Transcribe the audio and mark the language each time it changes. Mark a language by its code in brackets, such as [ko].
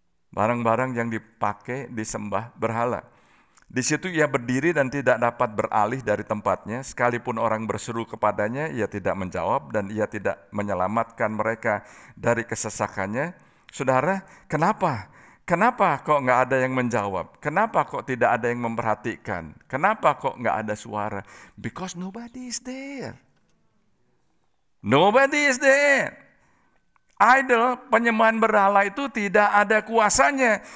[id] Barang-barang yang dipakai disembah berhala. Di situ ia berdiri dan tidak dapat beralih dari tempatnya. Sekalipun orang berseru kepadanya, ia tidak menjawab dan ia tidak menyelamatkan mereka dari kesesakannya. Saudara, kenapa? Kenapa kok nggak ada yang menjawab? Kenapa kok tidak ada yang memperhatikan? Kenapa kok nggak ada suara? [en] Because nobody is there. Nobody is there. [id] Idol, penyembahan berhala itu tidak ada kuasanya.